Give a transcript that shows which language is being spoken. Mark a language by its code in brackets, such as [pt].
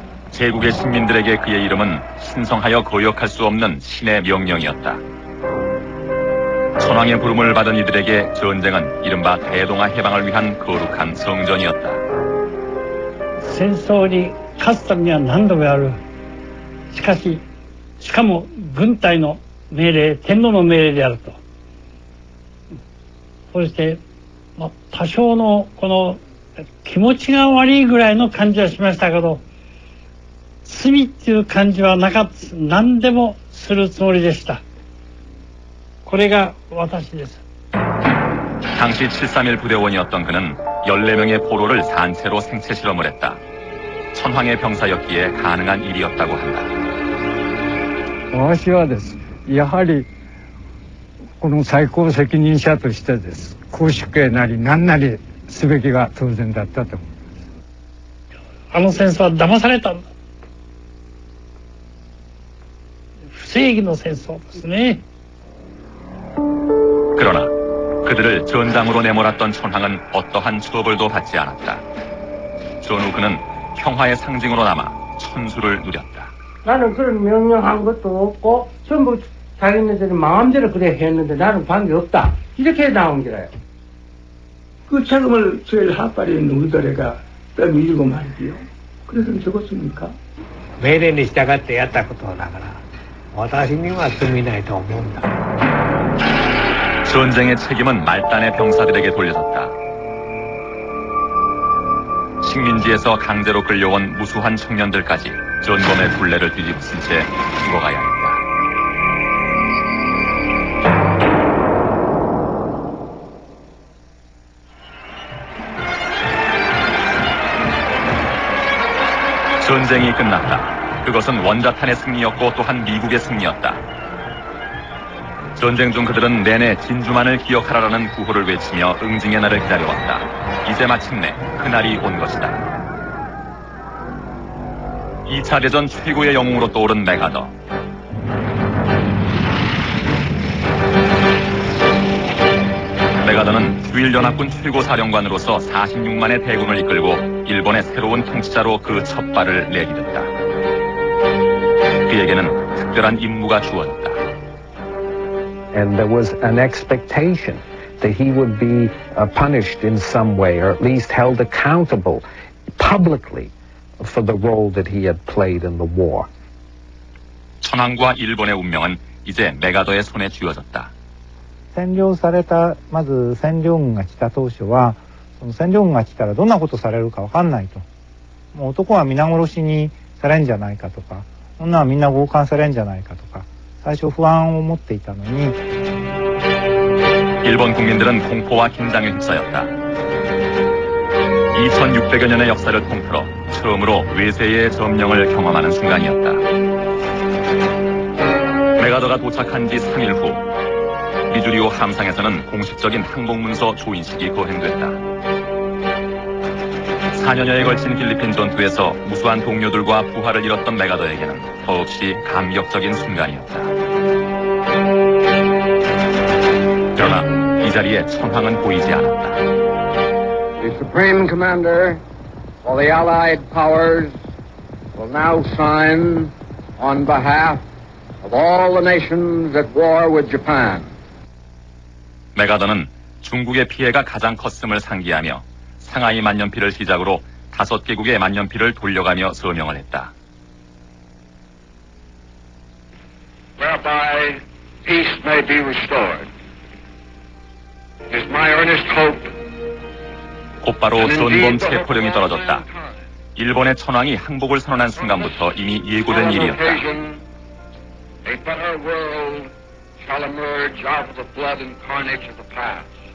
[ko] 제국의 식민들에게 그의 이름은 신성하여 거역할 수 없는 신의 명령이었다. 천황의 부름을 받은 이들에게 전쟁은 이른바 대동아 해방을 위한 거룩한 성전이었다. [ja] 戦争に勝つためには何度もやる。しかも軍隊の命令、天皇の命令であると。そして、多少のこの気持ちが悪いぐらいの感じはしましたけど、罪っていう感じはなかった。何でもするつもりでした。これが私です。 [ko] 당시 731 부대원이었던 그는 14명의 포로를 산채로 생체 실험을 했다. 천황의 병사였기에 가능한 일이었다고 한다. [ja] 私はです。やはりこの最高責任者としてです。公主刑なり何なりすべきが当然だったと思います。あの戦争は騙されたんだ。不正義の戦争ですね。 [ko] 그러나 그들을 전장으로 내몰았던 천황은 어떠한 처벌도 받지 않았다. 전후 그는 평화의 상징으로 남아 천수를 누렸다. 나는 그런 명령한 것도 없고 전부 자기네들이 마음대로 그래 했는데 나는 관계없다. 이렇게 나온 거라요. 그 책임을 제일 하빨이 있는 우리들에가 떠밀고 말이지요. 그래서 죽었습니까? [ja] 命令に従ってやったことだから私には罪ないと思うんだ. [ko] 전쟁의 책임은 말단의 병사들에게 돌려졌다. 식민지에서 강제로 끌려온 무수한 청년들까지 전범의 굴레를 뒤집은 채 죽어가야 했다. 전쟁이 끝났다. 그것은 원자탄의 승리였고 또한 미국의 승리였다. 전쟁 중 그들은 내내 진주만을 기억하라라는 구호를 외치며 응징의 날을 기다려왔다. 이제 마침내 그날이 온 것이다. 2차 대전 최고의 영웅으로 떠오른 메가더. 메가더는 주일연합군 최고사령관으로서 46만의 대군을 이끌고 일본의 새로운 통치자로 그 첫 발을 내디뎠다. 그에게는 특별한 임무가 주어졌다. [en] And there was an expectation that he would be punished in some way, or at least held accountable publicly for the role that he had played in the war. [ko] 천황과 일본의 운명은 이제 메가더의 손에 쥐어졌다. [ja] 占領されたまず占領軍が来た当初は、その占領軍が来たらどんなことされるかわかんないと。もう男は皆殺しにされんじゃないかとか、女はみんな強姦されんじゃないかとか。最初不安を持っていたのに [ko] 일본 국민들은 공포와 긴장에 휩싸였다. 2600여 년의 역사를 통틀어 처음으로 외세의 점령을 경험하는 순간이었다. 메가더가 도착한 지 3일 후 미주리오 함상에서는 공식적인 항복문서 조인식이 거행됐다. 4년여에 걸친 필리핀 전투에서 무수한 동료들과 부하를 잃었던 메가더에게는 더없이 감격적인 순간이었다. 그러나 이 자리에 천황은 보이지 않았다. [en] The Supreme Commander for the Allied Powers will now sign on behalf of all the nations at war with Japan. [ko] 메가더는 중국의 피해가 가장 컸음을 상기하며 상하이 만년필을 시작으로 5개국의 만년필을 돌려가며 서명을 했다. [en] Whereby peace may be restored. It is my earnest hope. [ko] 곧바로 전범 체포령이 떨어졌다. 일본의 천황이 항복을 선언한 순간부터 이미 예고된 일이었다. [en] A better world shall emerge out of the blood and carnage of the past.